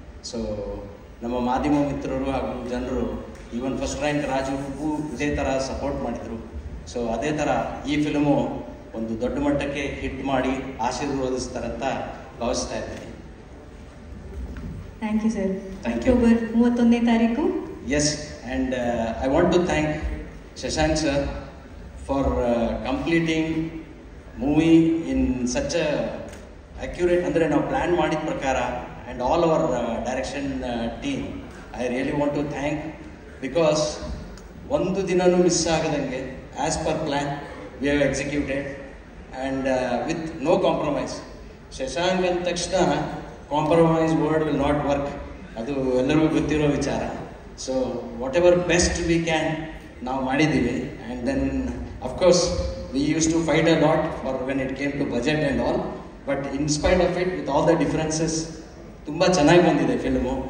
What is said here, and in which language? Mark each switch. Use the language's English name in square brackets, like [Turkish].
[Kannada] So ನಮ್ಮ ಮಾಧ್ಯಮ ಮಿತ್ರರು ಹಾಗೂ ಜನರು ಈವನ್ ಫಸ್ಟ್ ರ್ಯಾಂಕ್ ರಾಜುಗೂ ಇದೇ ಥರ ಸಪೋರ್ಟ್ ಮಾಡಿದರು. ಸೊ ಅದೇ ಥರ ಈ ಫಿಲ್ಮು ಒಂದು ದೊಡ್ಡ ಮಟ್ಟಕ್ಕೆ ಹಿಟ್ ಮಾಡಿ ಆಶೀರ್ವದಿಸ್ತಾರಂತ ಭಾವಿಸ್ತಾ ಇದ್ದೀನಿ. [English] Thank you sir. Thank you. [Kannada] October 31ನೇ ತಾರೀಕು. [English] Yes, and I want to thank Shashank sir for completing movie in such a accurate, [Kannada] ಅಂದರೆ ನಾವು ಪ್ಲ್ಯಾನ್ ಮಾಡಿದ ಪ್ರಕಾರ, [English] and all our direction team. I really want to thank, because [Kannada] ಒಂದು ದಿನನೂ miss ಆಗದಂಗೆ [English] as per plan we have executed and with no compromise. [Kannada] Shashank ಅಂದ ತಕ್ಷಣ [English] compromise word will not work, [Kannada] ಅದು ಎಲ್ಲರಿಗೂ ಗೊತ್ತಿರೋ ವಿಚಾರ. [English] so whatever best we can [Kannada] ನಾವು ಮಾಡಿದ್ದೀವಿ. [English] and then of course we used to fight a lot for when it came to budget and all, but in spite of it with all the differences [Kannada] ತುಂಬ ಚೆನ್ನಾಗಿ ಬಂದಿದೆ film.